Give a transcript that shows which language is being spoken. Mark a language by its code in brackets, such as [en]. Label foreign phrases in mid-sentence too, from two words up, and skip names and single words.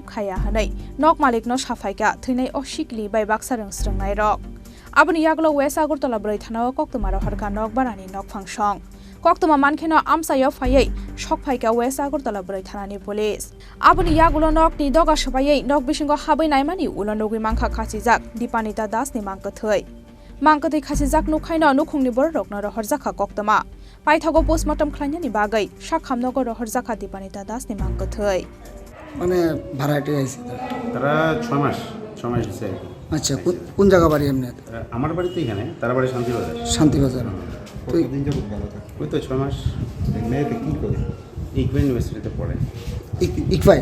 [trp] khaya hanai nok malikno safaika thinai oshikili bai baksa rungsrengnai rok aboni yaglo west agurtala brai thana koktomaro harka nok barani nok phangshong Koktoma mankheno amsayo phayai shokphaika west agurtala brai thanani police aboni yagulo nok ni doga sabayai nok bisingo habai naimani ulonogui mangkha khachijak Dipanita Das ni mangkwthwoi mangkwthwoi khachijak nukhaino nukhungni borokno rohorjakha koktoma paithago postmortem khlainani bagai sakhamnogo rohorjakha Dipanita Das ni mangkwthwoi [bn] মানে ভাড়াটে আইছে তারা 6 মাস দিছে আচ্ছা কোন জায়গা বাড়ি এমনি আমার বাড়ি তো এখানে তারা বাড়ি শান্তিবাজার কতদিন যাবত ভালো থাকে ওই তো 6 মাস মেয়েতে কি করে ইকবা ইউনিভার্সিটিতে পড়ে ইকফাই